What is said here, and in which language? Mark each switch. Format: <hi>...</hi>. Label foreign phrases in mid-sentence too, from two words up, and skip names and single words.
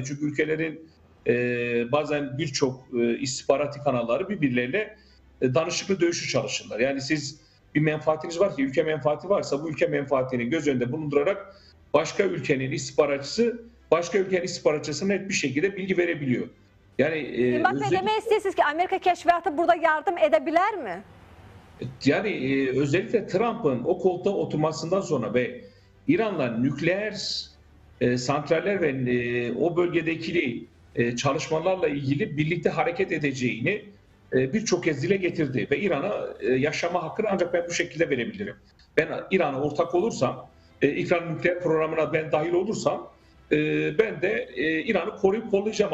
<tr>Çünkü ülkelerin bazen birçok istihbarati kanalları birbirleriyle danışıklı dövüşü çalışırlar. Yani siz bir menfaatiniz var ki, ülke menfaati varsa bu ülke menfaatini göz önünde bulundurarak başka ülkenin istihbaratçısı başka ülkenin istihbaratçısına net bir şekilde bilgi verebiliyor. Yani İmbat Bey,</tr> <az>demək istəyirsiniz ki, Amerika kəşfiyyatı burada yardım edə bilər mi?</az> <tr>Yani özellikle Trump'ın o koltuğa oturmasından sonra ve İran'la nükleer santraller ve o bölgedeki çalışmalarla ilgili birlikte hareket edeceğini birçok kez dile getirdi. Ve İran'a yaşama hakkını ancak ben bu şekilde verebilirim. Ben İran'a ortak olursam, İran nükleer programına ben dahil olursam ben de İran'ı koruyup kollayacağım.</tr>